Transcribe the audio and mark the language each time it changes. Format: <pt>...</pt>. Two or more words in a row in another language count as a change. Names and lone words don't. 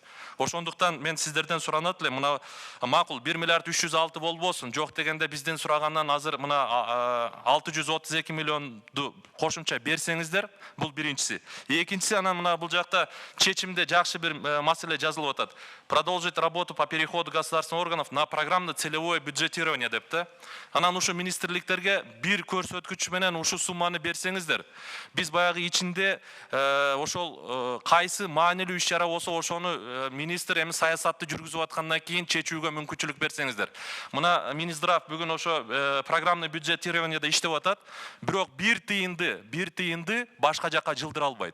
<ky>Ошондуктан мен сиздерден суранат элем, мына макул 1 миллиард 306 болбосун, жок дегенде биздин сурагандан азыр мына 632 миллионду кошумча берсеңиздер, бул биринчиси. Экинчиси, анан мына бул жакта чечимде жакшы бир маселе жазылып атат.</ky> <ru>Продолжить работу по переходу государственных органов на программно-целевое бюджетирование</ru> <ky>деп да. Анан ушу министрликтерге бир көрсөткүч менен ушу сумманы берсеңиздер, биз баягы ичинде ошол кайсы маанилүү иш-чара болсо ошону министр эми саясатты жүргүзүп аткандан кийин чечүүгө мүмкүнчүлүк берсеңиздер. Мына Минздрав бүгүн ошо</ky> <ru>программный бюджетированияда</ru> <ky>иштеп атат, бирок бир тыйынды башка жакка жылдыра албайт.</ky>